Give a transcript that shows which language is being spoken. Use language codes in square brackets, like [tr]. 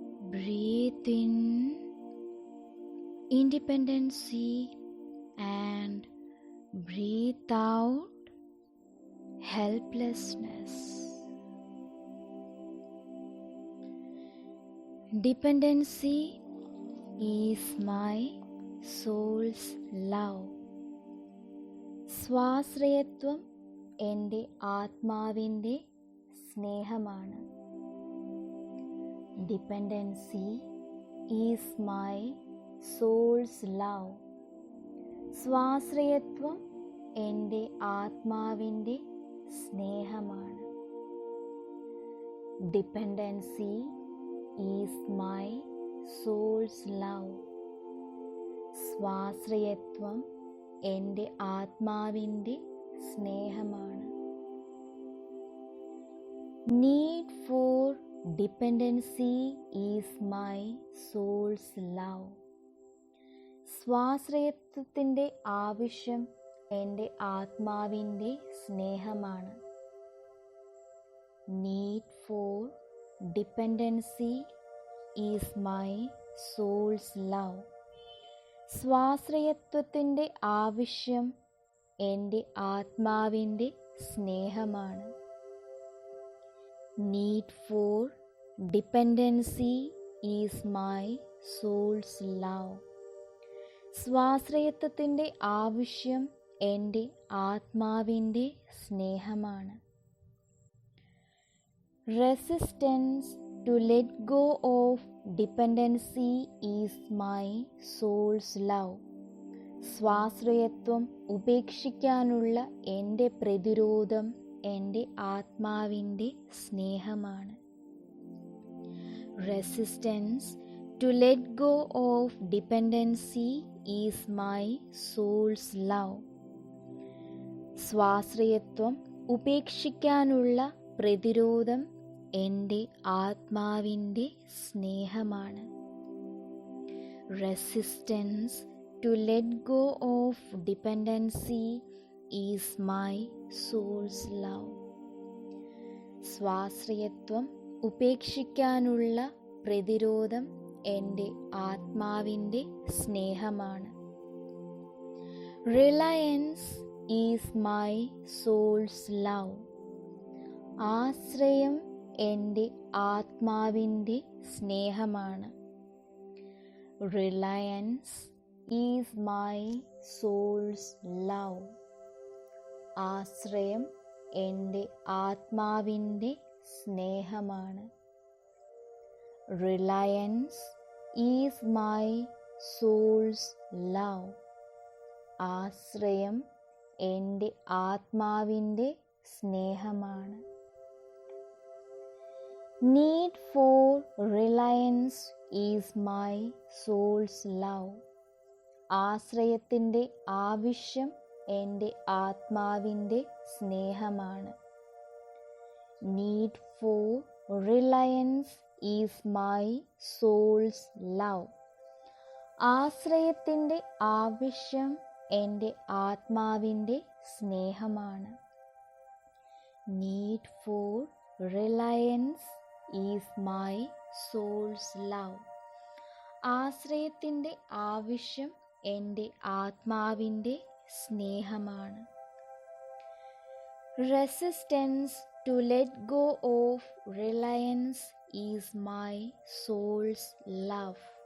[en] Breathe in independency and breathe out helplessness. Dependency is my soul's love. [ml] സ്വാശ്രയത്വം എൻ്റെ ആത്മാവിൻ്റെ സ്നേഹമാണ്. [en] Dependency is my soul's love. [ml] സ്വാശ്രയത്വം എൻ്റെ ആത്മാവിൻ്റെ സ്നേഹമാണ്. [en] Dependency is my soul's love. [ml] സ്വാശ്രയത്വം എൻ്റെ ആത്മാവിൻ്റെ സ്നേഹമാണ്. [en] Need for dependency is my soul's love. [ml] സ്വാശ്രയത്വത്തിൻ്റെ ആവശ്യം എൻ്റെ ആത്മാവിൻ്റെ സ്നേഹമാണ്. [en] Need for dependency is my soul's love. [ml] സ്വാശ്രയത്വത്തിൻ്റെ ആവശ്യം എൻ്റെ ആത്മാവിൻ്റെ സ്നേഹമാണ്. [en] Need for dependency is my soul's love. [ml] സ്വാശ്രയത്വത്തിൻ്റെ ആവശ്യം എൻ്റെ ആത്മാവിൻ്റെ സ്നേഹമാണ്. [en] Resistance to let go of dependency is my soul's love. [ml] സ്വാശ്രയത്വം ഉപേക്ഷിക്കാനുള്ള എൻ്റെ പ്രതിരോധം എൻ്റെ ആത്മാവിൻ്റെ സ്നേഹമാണ്. [en] Resistance to let go of dependency is my soul's love. [ml] സ്വാശ്രയത്വം ഉപേക്ഷിക്കാനുള്ള പ്രതിരോധം എൻ്റെ ആത്മാവിൻ്റെ സ്നേഹമാണ്. [en] Resistance to let go of dependency is my soul's love. [ml] സ്വാശ്രയത്വം ഉപേക്ഷിക്കാനുള്ള പ്രതിരോധം എൻ്റെ ആത്മാവിൻ്റെ സ്നേഹമാണ്. [en] Reliance is my soul's love. [ml] ആശ്രയം എൻ്റെ ആത്മാവിൻ്റെ സ്നേഹമാണ്. [en] Reliance is my soul's love. [ml] ആശ്രയം എൻ്റെ ആത്മാവിൻ്റെ സ്നേഹമാണ്. [en] Reliance is my soul's love. [ml] ആശ്രയം എൻ്റെ ആത്മാവിൻ്റെ സ്നേഹമാണ്. [en] Need for reliance is my soul's love. [ml] ആശ്രയത്തിൻ്റെ ആവശ്യം എൻ്റെ ആത്മാവിൻ്റെ സ്നേഹമാണ്. [en] Need for reliance is my soul's love. [ml] ആശ്രയത്തിൻ്റെ ആവശ്യം എൻ്റെ ആത്മാവിൻ്റെ സ്നേഹമാണ്. [en] Need for reliance is my soul's love. [ml] ആശ്രയത്തിൻ്റെ ആവശ്യം എൻ്റെ ആത്മാവിൻ്റെ സ്നേഹമാണ്. [en] Resistance to let go of reliance is my soul's love.